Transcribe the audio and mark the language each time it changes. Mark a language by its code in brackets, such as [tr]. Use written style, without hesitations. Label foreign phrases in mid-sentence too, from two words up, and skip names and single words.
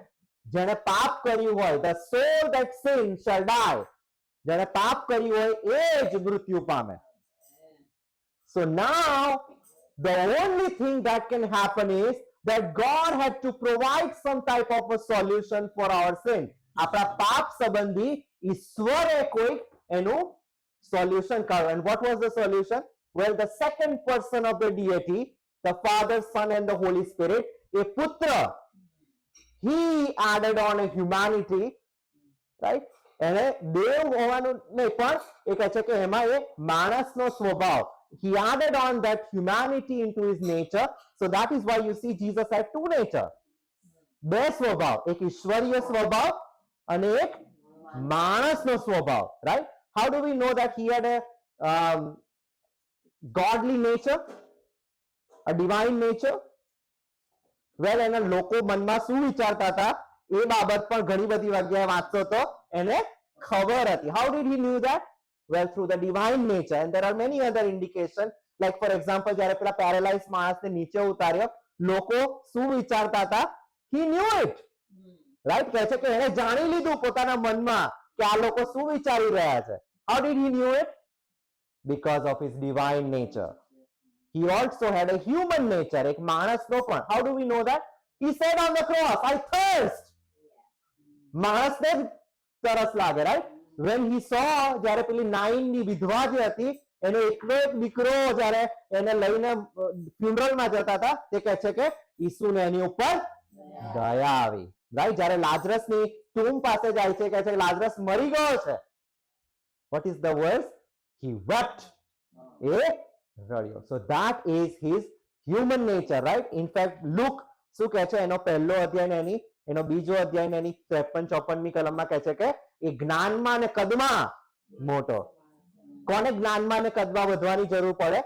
[gu] જેણે પાપ કર્યું હોય, [en] the soul that sins shall die. [gu] જેણે પાપ કર્યું હોય એ જ મૃત્યુ પામે. [en] So now the only thing that can happen is that God had to provide some type of a solution for our sin. [gu] આપણા પાપ સંબંધી ઈશ્વરે કોઈક એનું solution કાઢ્યું. [en] And what was the solution? Well, the second person of the deity, the Father, Son and the Holy Spirit, a putra, he added on a humanity, right? [gu] એને દેવ હોવાનું નહીં પણ એ કહે છે કે એમાં એ માણસનો સ્વભાવ. [en] He added on that humanity into his nature. So that is why you see Jesus had two nature. [gu] બે સ્વભાવ, એક ઈશ્વરીય સ્વભાવ અને એક માણસનો સ્વભાવ, [en] right? How do we know that he had a godly nature, a divine nature? Well, [gu] એના લોકો મનમાં શું વિચારતા હતા એ બાબત પણ ઘણી બધી જગ્યાએ વાંચતો હતો, એને ખબર હતી. [en] How did he knew that? Well, through the divine nature. And there are many other indications. Like for example, [gu] જ્યારે પેલા પેરાલાઇઝ માણસને નીચે ઉતાર્યો, લોકો શું વિચારતા હતા? [en] He knew it. Right? [gu] કહે છે કે એણે જાણી લીધું પોતાના મનમાં કે આ લોકો શું વિચારી રહ્યા છે. [en] How did he knew it? Because of his divine nature. He also had a human nature, [gu] એક માણસનો પણ. [en] How do we know that? He said on the cross, I thirst. [gu] માણસને જ તરસ લાગે, [en] right? When he saw, [gu] જ્યારે પેલી નાઈનની વિધવા જે હતી એનો એકલો એક દીકરો જ્યારે એને લઈને ફ્યુનરલમાં જતા હતા, તે કહે છે કે ઈસુને એની ઉપર દયા આવી. રાઈટ? જ્યારે લાજરસની ટૂમ પાસે જાય છે, કહે છે કે લાજરસ મરી ગયો છે. [en] What is the verse? He wept. [gu] એ રડ્યો. [en] So that is his human nature, right? In fact, [gu] Luke શું કહે છે એનો પહેલો અધ્યાય ને એનો બીજો અધ્યાય ને એની 53-54મી કલમમાં કહે છે કે એ જ્ઞાનમાં અને કદમાં મોટો. કોને જ્ઞાનમાં અને કદમાં વધવાની જરૂર પડે?